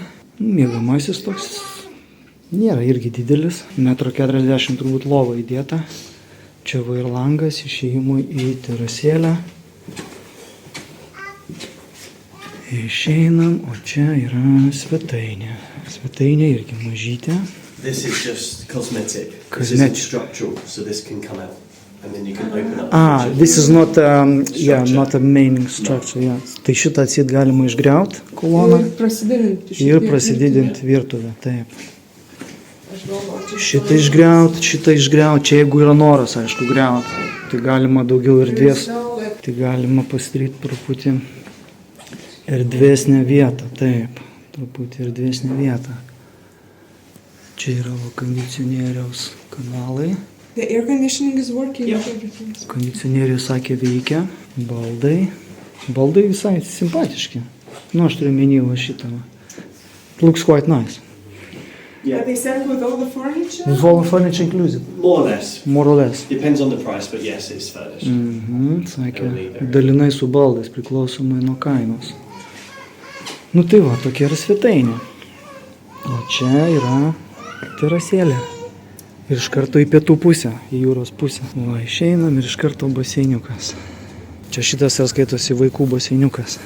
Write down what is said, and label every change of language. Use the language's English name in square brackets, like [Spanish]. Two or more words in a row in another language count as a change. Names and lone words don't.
[Lithuanian] Miegamasis toks nėra irgi didelis. 1,40 m turbūt lova įdėta. Čia va ir langas išėjimui į terasėlę. Išeinam, o čia yra svetainė. Svetainė irgi mažytė. [English] This is just cosmetic. This isn't structural, so this can come out. And then you can open up. This is not, not a main structure. Yeah. [Lithuanian] Tai šitą atsit galima išgriauti koloną ir prasididinti virtuvę. Taip. Šitą išgriauti. Čia jeigu yra noras, aišku, griauti. Tai galima daugiau erdvės. Tai galima pasidaryti truputį erdvesnę vietą. Taip. Truputį erdvesnę vietą. Čia yra kondicionieriaus kanalai. [English] The air conditioning is working. Yeah. [Lithuanian] Kondicionierius sakė veikia. Baldai. Baldai visai simpatiški. Nu, aš turiu menyvą šitą. [English] Looks quite nice. Yeah. But they said with all the furniture? With all the furniture inclusive? More or less. More or less. Depends on the price, but yes, it's furnished. [Lithuanian] Sakė, dalinai su baldais priklausomai nuo kainos. Nu tai va, tokia yra svetainė. O čia yra terasėlė. Ir iš karto į pietų pusę, į jūros pusę. Va, išeinam ir iš karto baseiniukas. Čia šitas ir skaitosi vaikų baseiniukas.